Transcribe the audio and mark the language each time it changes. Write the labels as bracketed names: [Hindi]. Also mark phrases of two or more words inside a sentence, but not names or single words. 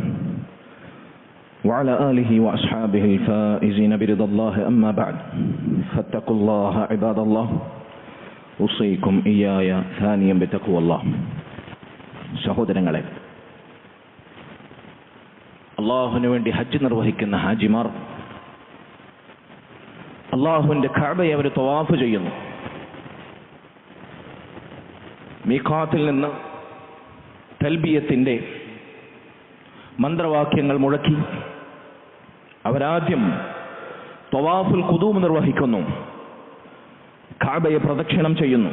[Arabic] وعلى آله وأصحابه الفائزين برضا الله أما بعد فاتقوا الله عباد الله أوصيكم إياي ثانيا بتقوى الله. [Malayalam] സഹോദരങ്ങളെ, അള്ളാഹുവിന് വേണ്ടി ഹജ്ജ് നിർവഹിക്കുന്ന ഹാജിമാർ അള്ളാഹുവിന്റെ കഅബയെ അവർ തവാഫ് ചെയ്യുന്നു. മീഖാത്തിൽ നിന്ന് തൽബിയത്തിന്റെ മന്ത്രവാക്യങ്ങൾ മുഴക്കി അവരാദ്യം [Arabic] طواف القدوم [Malayalam] നിർവഹിക്കുന്നു, കഅബയെ പ്രദക്ഷിണം ചെയ്യുന്നു.